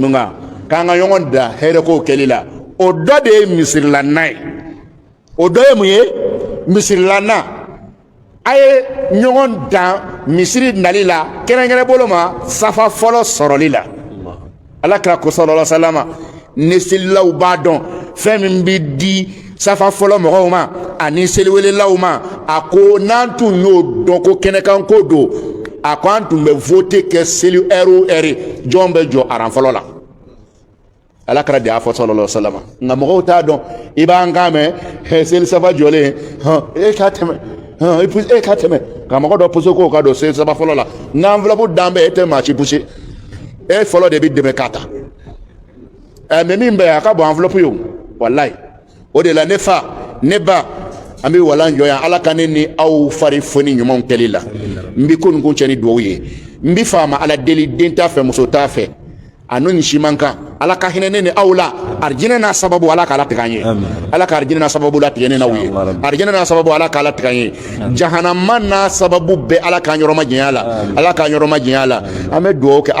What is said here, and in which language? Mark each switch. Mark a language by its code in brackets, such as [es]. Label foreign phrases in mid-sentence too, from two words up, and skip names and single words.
[bm] min kan k'an ka ɲɔgɔn da hɛrɛ kow kɛli la o dɔ de ye misirilanna ye o dɔ ye mun ye misirilanna a ye ɲɔgɔn dan misiri nali la kɛrɛnkɛrɛn bolo ma safa fɔlɔ sɔrɔli la Alakira ko [ar] صلى الله عليه وسلم [bm] ne selilaw b'a dɔn fɛn min bɛ di safa fɔlɔ mɔgɔw ma ani seliwelelaw ma a ko n'an tun y'o dɔn ko kɛnɛkan ko don a ko an tun bɛ vote kɛ seli ɛri o ɛri jɔn bɛ jɔ aran fɔlɔ la Alakira de y'a fɔ [ar] صلى الله عليه وسلم [bm] nka mɔgɔw t'a dɔn i b'an kan mɛn seli safa jɔlen e k'a tɛmɛ ka mɔgɔ dɔ pousse k'o ka don seli safa fɔlɔ la nka enveloppe dan bɛɛ e tɛ maa si pousse e fɔlɔ de bɛ dɛmɛ k'a ta mais min bɛ a ka bon enveloppe ye o walayi o de la ne fa ne ba an bɛ walan jɔ yan Ala ka ne ni aw fari foni ɲumanw kɛli la n bɛ ko nin ko cɛ ni dugawu ye n bɛ faama Ala deli den t'a fɛ muso t'a fɛ a n'o ni si man kan Ala ka hinɛ ne ni aw la arijinɛ n'a sababu Ala k'a latigɛ an ye Ala ka arijinɛ n'a sababu latigɛ ne n'aw ye arijinɛ n'a sababu Ala k'a latigɛ an ye jahanama n'a sababu bɛɛ Ala k'an yɔrɔ ma janya la Ala k'an yɔrɔ ma janya la an bɛ dugawu kɛ